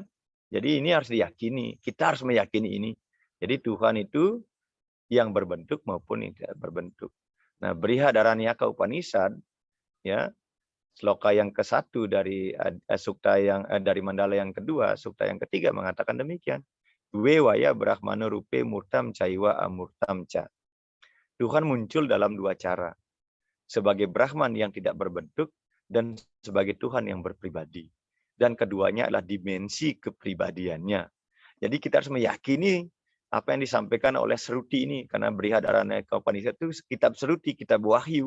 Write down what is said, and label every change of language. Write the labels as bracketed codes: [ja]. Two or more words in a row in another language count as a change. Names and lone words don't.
[id] Jadi ini harus diyakini. Kita harus meyakini ini. Jadi Tuhan itu yang berbentuk maupun yang tidak berbentuk. Nah, Brihadaranyaka Upanishad, ya, sloka yang ke-1 dari sukta yang dari mandala yang kedua, sukta yang ketiga mengatakan demikian. [sa] वेवय ब्रह्मण रूपे मूर्तम् चैव अमूर्तम् च. [id] Tuhan muncul dalam dua cara. Sebagai Brahman yang tidak berbentuk dan sebagai Tuhan yang berpribadi. Dan keduanya adalah dimensi kepribadiannya. Jadi kita harus meyakini apa yang disampaikan oleh Seruti ini, karena Brihadaranyaka Upanishad itu kitab Seruti, kitab Wahyu.